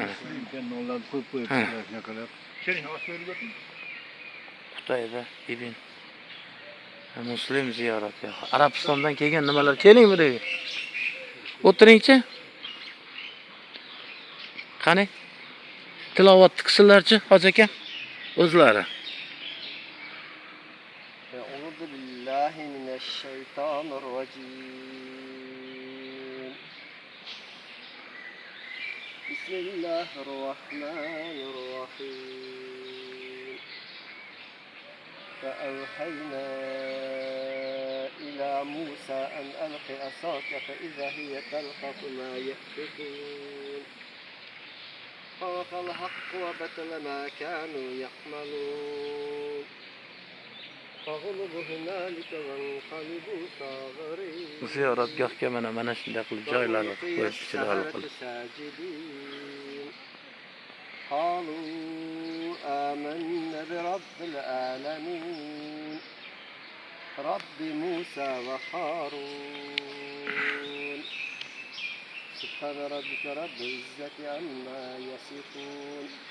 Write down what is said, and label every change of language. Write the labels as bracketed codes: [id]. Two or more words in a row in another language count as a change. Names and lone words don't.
[uz] Xutayba ibn Muslim ziyoratgohi. Arabistondan kelgan nimalar? Keling buraya. O'tiringchi. Qani? Tilovat qilsinlarchi, hoji aka? O'zlari. [ar] أعوذ بالله من الشيطان الرجيم. بسم الله الرحمن الرحيم. فأوحينا إلى موسى أن ألق عصاك فإذا هي تلقف ما يأفكون فوقع الحق وبطل ما كانوا يعملون فغلبوا هنالك وانقلبوا صاغرين [uz] Ziyoratgohga mana shunday qilib joylarni qo'yib chiroyli qilib. [ar] قالوا آمنا برب العالمين رب موسى وهارون سبحان ربك رب العزة عما يصفون